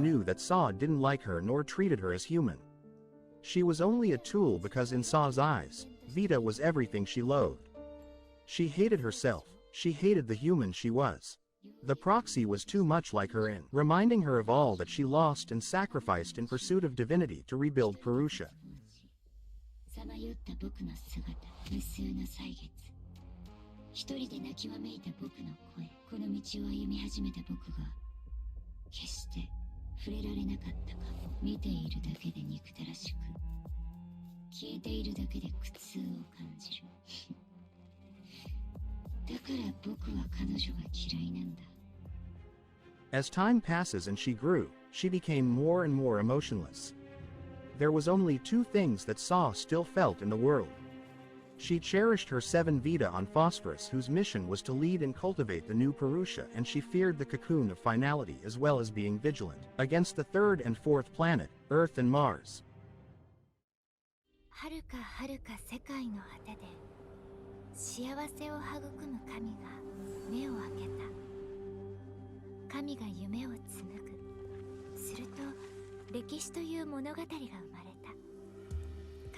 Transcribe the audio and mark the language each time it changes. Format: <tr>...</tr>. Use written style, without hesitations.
<en>knew that Saw didn't like her nor treated her as human. She was only a tool because in Saw's eyes, Vita was everything she loathed. She hated herself, she hated the human she was. The proxy was too much like her in reminding her of all that she lost and sacrificed in pursuit of divinity to rebuild Purusha.</en> <ja>さまよった僕の姿、無数の歳月。一人で泣きわめいた僕の声、この道を歩み始めた僕が、決して触れられなかったかも。見ているだけで憎たらしく、聞いているだけで苦痛を感じる。だから僕は彼女が嫌いなんだ。</ja> <en>As time passes and she grew, she became more and more emotionless. There was only two things that Saw still felt in the world. She cherished her 7 Vita on Phosphorus, whose mission was to lead and cultivate the new Purusha, and she feared the cocoon of finality as well as being vigilant against the third and fourth planet, Earth and Mars.</en> <ja>はるかはるか世界の果てで幸せを育む神が目を開けた。神が夢を紡ぐ。すると歴史という物語が生まれた。</ja>